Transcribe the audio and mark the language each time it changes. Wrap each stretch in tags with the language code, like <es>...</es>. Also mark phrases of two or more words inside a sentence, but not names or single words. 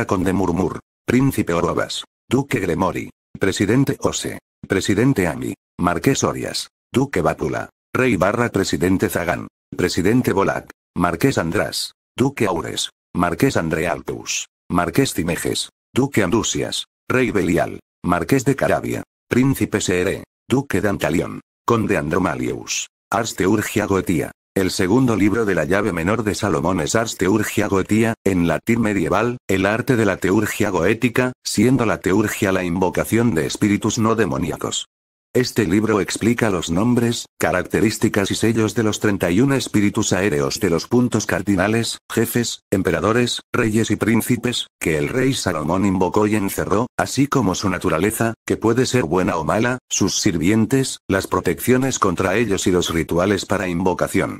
<es>Conde Murmur, Príncipe Orobas, Duque Gremori, Presidente Ose, Presidente Ami, Marqués Orias, Duque Bátula, Rey / Presidente Zagán, Presidente Bolak, Marqués András, Duque Aures, Marqués Andrealtus, Marqués Cimejes, Duque Andusias, Rey Belial, Marqués de Carabia, Príncipe Seere, Duque de Antalión, Conde Andromalius. Ars Teurgia Goetia. El segundo libro de la llave menor de Salomón es Ars Teurgia Goetia, en latín medieval, el arte de la teurgia goética, siendo la teurgia la invocación de espíritus no demoníacos. Este libro explica los nombres, características y sellos de los 31 espíritus aéreos de los puntos cardinales, jefes, emperadores, reyes y príncipes, que el rey Salomón invocó y encerró, así como su naturaleza, que puede ser buena o mala, sus sirvientes, las protecciones contra ellos y los rituales para invocación.</es>